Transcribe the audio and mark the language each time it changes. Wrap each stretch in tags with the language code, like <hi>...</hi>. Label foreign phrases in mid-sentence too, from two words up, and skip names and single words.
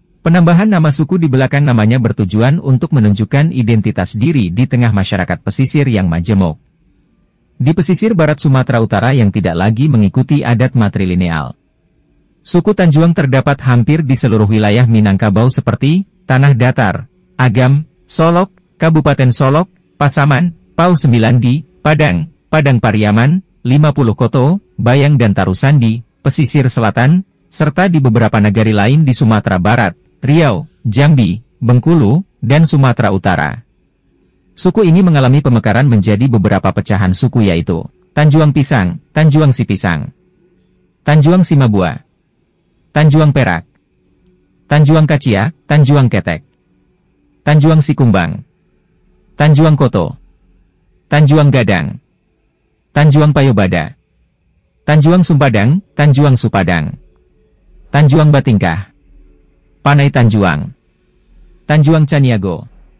<id>Penambahan nama suku di belakang namanya bertujuan untuk menunjukkan identitas diri di tengah masyarakat pesisir yang majemuk. Di pesisir barat Sumatera Utara yang tidak lagi mengikuti adat matrilineal. Suku Tanjuang terdapat hampir di seluruh wilayah Minangkabau seperti Tanah Datar, Agam, Solok, Kabupaten Solok, Pasaman, Pau Sembilandi, Padang, Padang Pariaman, 50 Koto, Bayang dan Tarusandi, pesisir selatan, serta di beberapa negari lain di Sumatera Barat, Riau, Jambi, Bengkulu, dan Sumatera Utara. Suku ini mengalami pemekaran menjadi beberapa pecahan suku yaitu Tanjuang Pisang, Tanjuang Sipisang, Tanjuang Simabua, Tanjuang Perak, Tanjuang Kacia, Tanjuang Ketek, Tanjuang Sikumbang, Tanjuang Koto, Tanjuang Gadang, Tanjuang Payobada, Tanjuang Sumpadang, Tanjuang Supadang, Tanjuang Batingkah, Panai Tanjuang, Tanjuang Caniago.</id>